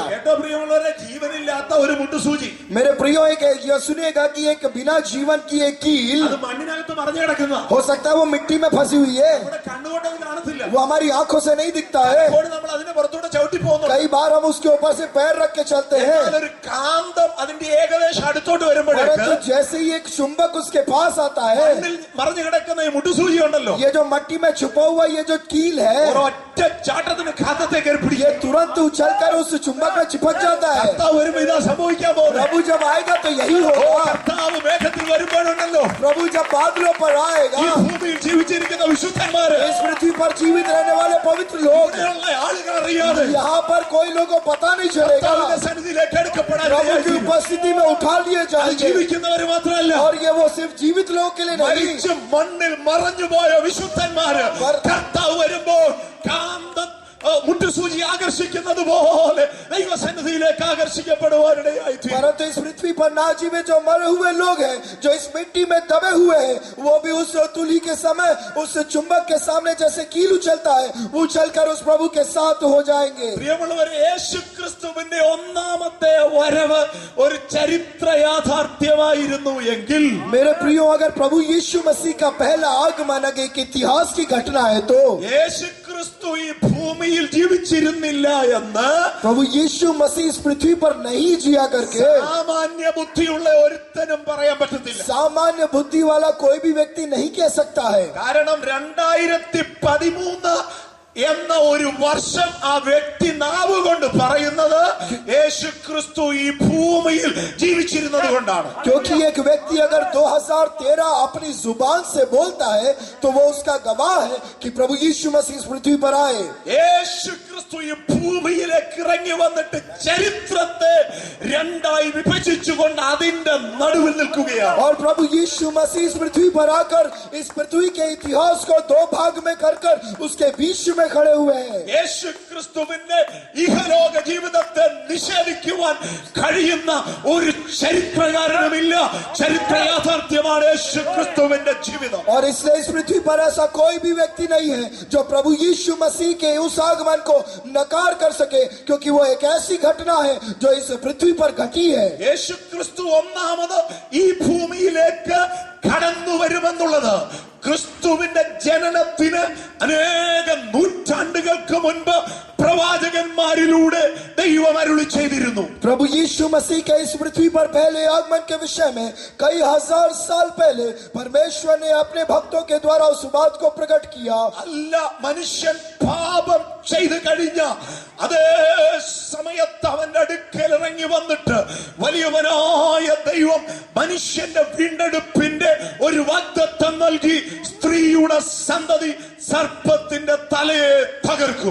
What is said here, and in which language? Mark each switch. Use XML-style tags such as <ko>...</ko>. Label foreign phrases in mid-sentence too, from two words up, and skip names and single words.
<ml>കേട്ടോ പ്രിയമുള്ളവരെ, ജീവനില്ലാത്ത ഒരു മുട്ടുസൂചി</ml> <hi>मेरे प्रियो एक यह सुनिएगा कि एक बिना जीवन की एक कील</hi> <ml>അത് മണ്ണിനകത്ത് മറിഞ്ഞു കിടക്കുന്ന,</ml> <hi>हो सकता है वो मिट्टी में फंसी हुई है.</hi> <ml>നമ്മുടെ കണ്ണുകൊണ്ട് അത് കാണത്തില്ല.</ml> <hi>वो हमारी आंखों से नहीं दिखता है.</hi> <ml>അപ്പോൾ നമ്മൾ അതിന്റെ പുറത്തൂടെ ചവിട്ടി പോകുന്നു.</ml> <hi>कई बार हम उसके ऊपर से पैर रख के चलते हैं.</hi> <ml>എന്നാൽ ഒരു കാന്തം അതിന്റെ ഏകദേശം അടുത്തോട്ട് വരുമ്പോഴേക്ക്</ml> <hi>परंतु जैसे ही एक चुंबक उसके पास आता है,</hi> <ml>മണ്ണിൽ മറിഞ്ഞു കിടക്കുന്ന ഈ മുട്ടുസൂചി ഉണ്ടല്ലോ,</ml> <hi>ये जो मट्टी में छुपा हुआ ये जो कील है,</hi> <ml>ഒരൊറ്റ ചാട്ടത്തിന് കാന്തത്തെ കയറി പിടിക്കും.</ml> <hi>ये तुरंत उछलकर उस चुंबक में चिपक जाता है.</hi> <ml>കർത്താവ് വരുമ്പോ ഇതാ സംഭവിക്കാൻ പോകുന്നത്.</ml> <hi>प्रभु जब आएगा तो यही होगा.</hi> <ml>കർത്താവ് മേഘത്തിൽ വരുമ്പോഴുണ്ടല്ലോ,</ml> <hi>प्रभु जब बादलों पर आएगा,</hi> <ml>ഈ ഭൂമിയിൽ ജീവിച്ചിരിക്കുന്ന വിശുദ്ധന്മാര്,</ml> <hi>इस पृथ्वी पर जीवित रहने वाले पवित्र लोग,</hi> <ml>ഇവിടെയുള്ള ആളുകൾ അറിയാതെ</ml> <hi>यहाँ पर कोई लोगों को पता नहीं चलेगा,</hi> <ml>കർത്താവിന്റെ സന്നിധിയിലേക്ക് എടുക്കപ്പെടാൻ</ml> <hi>प्रभु की उपस्थिति में उठा लिए</hi> <ml>അത്</ml> <hi>जाएंगे.</hi> <ml>ജീവിക്കുന്നവര് മാത്രമല്ല,</ml> <hi>और ये वो सिर्फ जीवित लोगों के लिए नहीं,</hi> <ml>മരിച്ച് മണ്ണിൽ മറഞ്ഞുപോയ വിശുദ്ധന്മാര് കർത്താവ് വരുമ്പോൾ കാന്തം മുട്ടുസൂചി ആകർഷിക്കുന്നത് പോലെ ദൈവസന്നിധിയിലേക്ക് ആകർഷിക്കപ്പെടുവാനിടയായി തീരും.</ml> <hi>परंतु इस पृथ्वी पर ना जीवे जो मरे हुए लोग हैं, जो इस मिट्टी में दबे हुए हैं, वो भी उस तुली के समय उस चुंबक के सामने जैसे कील उछलता है, वो उछलकर उस प्रभु के साथ हो जाएंगे.</hi> <ml>പ്രിയമുള്ളവരെ, യേശു ക്രിസ്തുവിന്റെ ഒന്നാമത്തെ വരവ് ഒരു ചരിത്ര യാഥാർത്ഥ്യമായിരുന്നു എങ്കിൽ,</ml> <hi>मेरे प्रियो, अगर प्रभु यीशु मसीह का पहला आगमन अगर एक इतिहास की घटना है तो</hi> <ml>യേശു ക്രിസ്തു ഈ ഭൂമിയിൽ ജീവിച്ചിരുന്നില്ല എന്ന്</ml> <hi>प्रभु यीशु मसीह इस पृथ्वी पर नहीं जिया करके</hi> <ml>സാമാന്യ ബുദ്ധിയുള്ള ഒരുത്തനും പറയാൻ പറ്റത്തില്ല.</ml> <hi>सामान्य बुद्धि वाला कोई भी व्यक्ति नहीं कह सकता है.</hi> <ml>കാരണം 2013 എന്ന ഒരു വർഷം ആ വ്യക്തി നാവുകൊണ്ട് പറയുന്നത് യേശു ക്രിസ്തു ഈ ഭൂമിയിൽ ജീവിച്ചിരുന്നത് കൊണ്ടാണ്.</ml> <hi>क्योंकि एक व्यक्ति अगर 2013 अपनी जुबान से बोलता है तो वो उसका गवाह है कि प्रभु यीशु मसीह इस पृथ्वी पर आए.</hi> <ml>യേശു ക്രിസ്തു ഈ ഭൂമിയിലേക്ക് ഇറങ്ങി വന്നിട്ട് ചരിത്രത്തെ രണ്ടായി വിഭജിച്ചുകൊണ്ട് അതിന്റെ നടുവിൽ നിൽക്കുകയാണ്.</ml> <hi>और प्रभु यीशु मसीह इस पृथ्वी पर आकर इस पृथ्वी के इतिहास को दो भाग में कर उसके बीच में खड़े हुए हैं.</hi> <ml>യേശു ക്രിസ്തുവിന്റെ ഇഹലോക ജീവിതത്തെ നിഷേധിക്കുവാൻ കഴിയുന്ന ഒരു ചരിത്രകാരനുമില്ല. ചരിത്ര യാഥാർത്ഥ്യമാണ് യേശു ക്രിസ്തുവിന്റെ ജീവിതം.</ml> <hi>और इसलिए इस पृथ्वी पर ऐसा कोई भी व्यक्ति नहीं है जो प्रभु यीशु मसीह के उस आगमन को नकार कर सके, क्योंकि वो एक ऐसी घटना है जो इस पृथ्वी पर घटी है.</hi> <ml>യേശു ക്രിസ്തു ഒന്നാമത് ഈ ഭൂമിയിലേക്ക് കടന്നു വരുമെന്നുള്ളത് ക്രിസ്തുവിന്റെ ജനനത്തിന് അനേക നൂറ്റാണ്ടുകൾക്ക് മുൻപ് പ്രവാചകന്മാരിലൂടെ ദൈവം അരുളി ചെയ്തിരുന്നു.</ml> <hi>प्रभु यीशु मसीह के इस पृथ्वी पर पहले आगमन के विषय में कई हजार साल पहले परमेश्वर ने अपने भक्तों के द्वारा उस बात को प्रकट किया.</hi> <ml>അല്ല, മനുഷ്യൻ പാപം ചെയ്തു കഴിഞ്ഞ അതേ സമയത്ത് അവന്റെ അടുക്കൽ ഇറങ്ങി വന്നിട്ട് വലിയവനായ ദൈവം മനുഷ്യന്റെ വീണ്ടെടുപ്പിന്റെ ഒരു വാഗ്ദത്തം നൽകി സ്ത്രീയുടെ സന്തതി സർപ്പത്തിന്റെ തലയെ തകർക്കും.</ml>